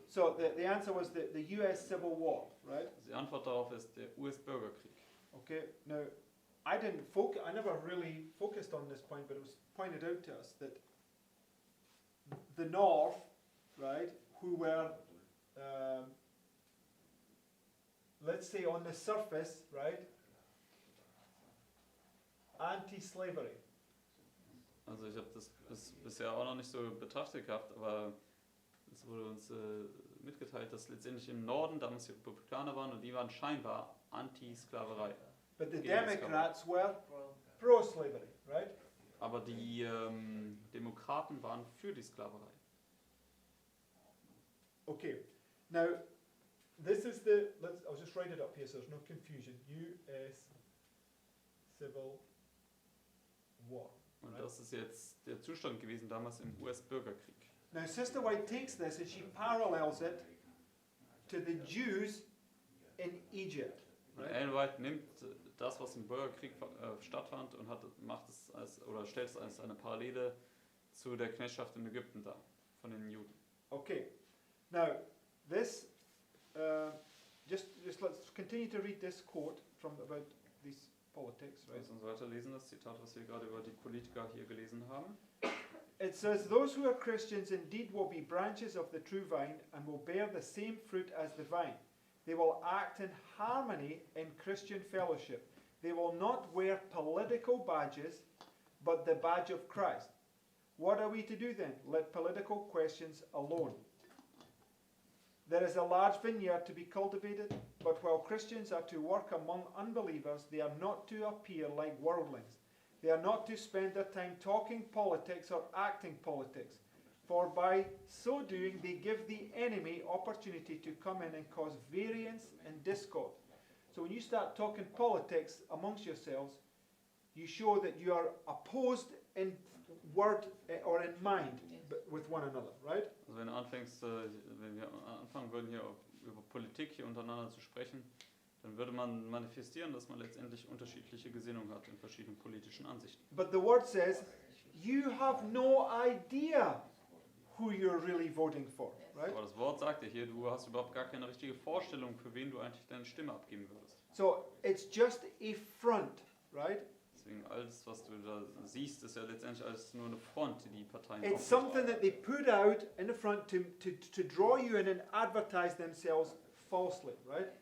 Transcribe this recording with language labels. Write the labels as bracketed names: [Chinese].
[English] So the answer was the US Civil War, right? [German] Die Antwort darauf ist der US-Bürgerkrieg. [English] Okay, now I never really focused on this point, but it was pointed out to us that the North, right, who were, let's say on the surface, right, anti-slavery. [German] Also ich habe das bisher auch noch nicht so betrachtet gehabt, aber es wurde uns mitgeteilt, dass letztendlich im Norden damals die Republikaner waren und die waren scheinbar anti-Sklaverei. [English] But the [German] Gegen [English] Democrats were pro-slavery, right? [German] Aber die Demokraten waren für die Sklaverei. [English] Okay, now this is I'll just write it up here so there's no confusion. US Civil War. [German] Und das ist jetzt der Zustand gewesen damals im US-Bürgerkrieg. [English] Now Sister White takes this and she parallels it to the Jews in Egypt. [German] Und Ellen White nimmt das, was im Bürgerkrieg stattfand und stellt es als eine Parallele zu der Knechtschaft in Ägypten dar, von den Juden. [English] Okay, now this, just let's continue to read this quote from about these politics, right? [German] Lass uns weiterlesen, das Zitat, was wir gerade über die Politiker hier gelesen haben. [English] It says, "Those who are Christians indeed will be branches of the true vine and will bear the same fruit as the vine. They will act in harmony in Christian fellowship. They will not wear political badges, but the badge of Christ. What are we to do then? Let political questions alone. There is a large vineyard to be cultivated, but while Christians are to work among unbelievers, they are not to appear like worldlings. They are not to spend their time talking politics or acting politics, for by so doing they give the enemy opportunity to come in and cause variance and discord." So when you start talking politics amongst yourselves, you show that you are opposed in word or in mind with one another, right? [German] Also wenn wir anfangen würden hier über Politik hier untereinander zu sprechen, dann würde man manifestieren, dass man letztendlich unterschiedliche Gesinnungen hat in verschiedenen politischen Ansichten. [English] But the word says, you have no idea who you're really voting for, right? [German] Aber das Wort sagt ja hier, du hast überhaupt gar keine richtige Vorstellung, für wen du eigentlich deine Stimme abgeben würdest. [English] So it's just a front, right? [German] Deswegen alles, was du da siehst, ist ja letztendlich alles nur eine Front, die die Parteien [English] It's [German] aufbauen. [English] something that they put out in the front to draw you in and advertise themselves falsely, right?